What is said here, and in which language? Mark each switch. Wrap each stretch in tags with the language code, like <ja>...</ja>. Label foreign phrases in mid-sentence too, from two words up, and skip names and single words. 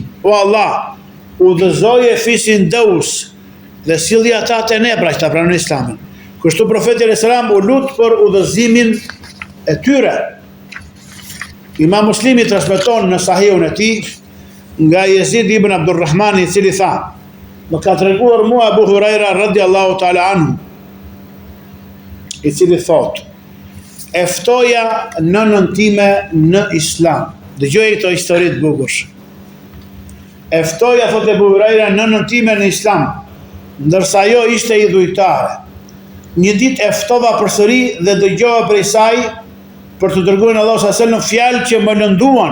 <sq>O Allah, udhëzoje fisin Daus dhe silli ata te ne, pra që ta pranojnë Islamin. Kështu profeti</sq> <ar>عليه السلام</ar> <sq>u lut për udhëzimin e tyre. Imam Muslimi transmeton në Sahihun e tij nga Yazid ibn Abdurrahman, i cili tha, më ka treguar mua Abu Huraira</sq> <ar>رضي الله تعالى عنه,</ar> <sq>i cili thot, e ftoja nënën time në Islam. Dëgjoj këto histori të bukur. E ftoja, thot Abu Huraira, nënën time në Islam, ndërsa ajo ishte idhujtare. Një ditë e ftova përsëri dhe dëgjova prej saj për të dërguarin Allahu</sq> <ar>صلى الله عليه وسلم</ar> <sq>fjalë që më lënduan.</sq>